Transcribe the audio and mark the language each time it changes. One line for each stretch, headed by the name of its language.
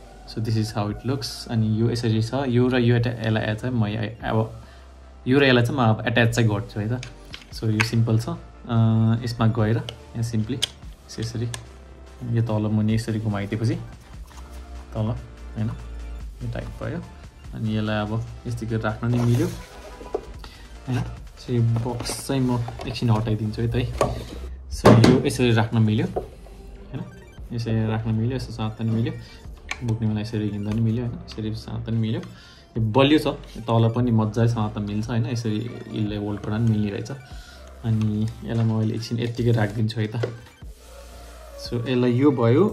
English: So this is how it looks.
Nepali: अनि यो यसरी छ. यो र यो यसलाई चाहिँ म अब यो र यसलाई चाहिँ म अब एट्याच चाहिँ गर्छु है त. सो यो सिम्पल छ. यसमा गएर यहाँ सिम्पली यसरी यो तल मुनि यसरी घुमाइदिएपछि तल हैन यो टाइप भयो. अनि यसलाई अब यस्तै राख्न नि मिल्यो हैन. सो यो बक्स चाहिँ म एकछिन हटाइदिन्छु है त है. सो यो यसरी राख्न मिल्यो हैन. यसरी राख्न मिल्यो, यसो साथ पनि मिल्यो, बोक्ने बेला यसरी हिँड्दा पनि मिल्यो हैन. यसरी साथ पनि मिल्यो. यो बलियो छ, तल पनि मजासँग त मिल्छ हैन. यसरी यसले होल्ड गर्न पनि मिल्ने रहेछ. अनि यसलाई म अहिले एकछिन यतिकै राखिदिन्छु है त. सो यसलाई यो भयो.